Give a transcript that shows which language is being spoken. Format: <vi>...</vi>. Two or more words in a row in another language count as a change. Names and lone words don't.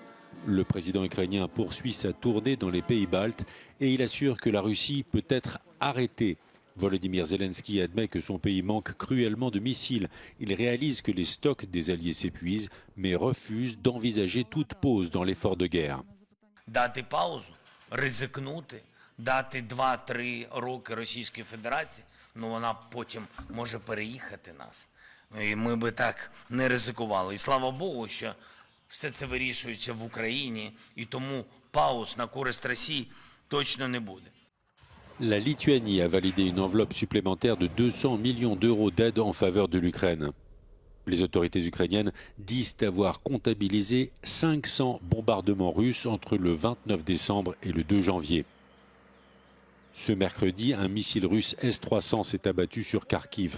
<fr>Le président ukrainien poursuit sa tournée dans les pays baltes et il assure que la Russie peut être arrêtée. Volodymyr Zelensky admet que son pays manque cruellement de missiles. Il réalise que les stocks des alliés s'épuisent, mais refuse d'envisager toute pause dans l'effort de guerre.</fr> <uk>Дати 2-3 роки Російській Федерації, вона потім може переїхати нас. І ми би так не ризикували. І слава Богу, що все це вирішується в Україні, і тому пауз на користь Росії точно не буде.</uk> <fr>La Lituanie a validé une enveloppe supplémentaire de 200 millions d'euros d'aide en faveur de l'Ukraine. Les autorités ukrainiennes disent avoir comptabilisé 500 bombardements russes entre le 29 décembre et le 2 janvier. Ce mercredi, un missile russe S-300 s'est abattu sur Kharkiv.</fr>